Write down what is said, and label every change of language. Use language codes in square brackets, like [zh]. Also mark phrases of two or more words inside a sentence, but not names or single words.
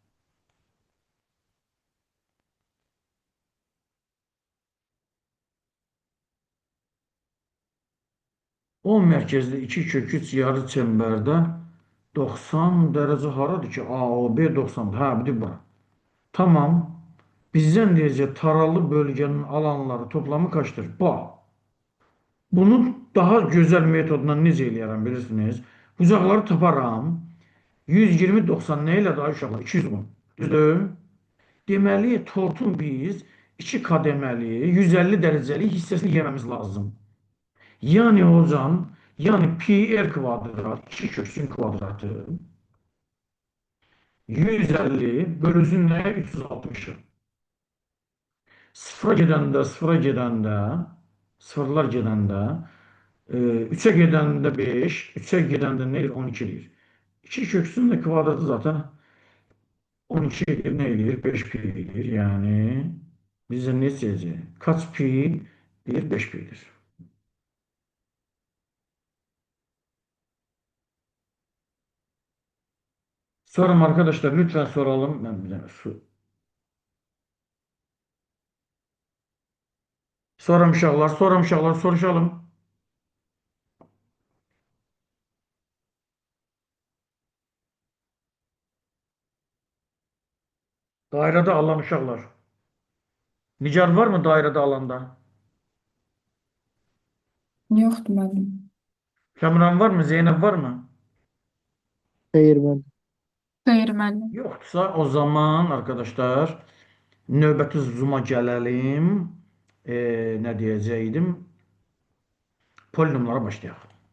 [az] 10 mərkəzli 2 kök 3 yarı çemberdə 90 dərəcə haradır ki? AOB 90'dır. Hə, bir bura. [tr] Tamam. Bizden diyecek taralı bölgenin alanları toplamı kaçtır? [az] Bax. Bunu daha gözəl metodla necə eləyərəm bilirsiniz? Bucaqları taparam. 120 90 nə elədi ay uşaqlar? 210. Düzdür? Deməli, tortun biz 2 kademeli 150 dərəcəlik hissəsini yeməmiz lazım. [tr] Yani hocam, [az] yani pi r kvadrat 2 köksün kvadratı 150 bölünsün nə? 360. Sıfıra gedəndə, sıfıra gedəndə, sıfırlar gedəndə, 3'e gedəndə 5, 3'e gedəndə nə edir? 12 edir. 2 köksün də kvadratı zaten 12 edir, nə edir? 5 pi edir. Yəni bizə ne deyəcək? [tr] Kaç pi? Bir 5 pi'dir. Sorun arkadaşlar, lütfen soralım. Ben bir tane su. [az] Sorum uşaqlar, sorum uşaqlar, soruşalım. [tr] Dairede alan uşaqlar. Nicar var mı dairede alanda? [az] Yoxdur müəllim. [tr] Kamran var mı? Zeynep var mı? [az] Xeyr, mən. Xeyr müəllim. [tr] Yoksa o zaman arkadaşlar növbəti zoom'a gelelim. Ne diyeceydim? Polinomlara başlayalım.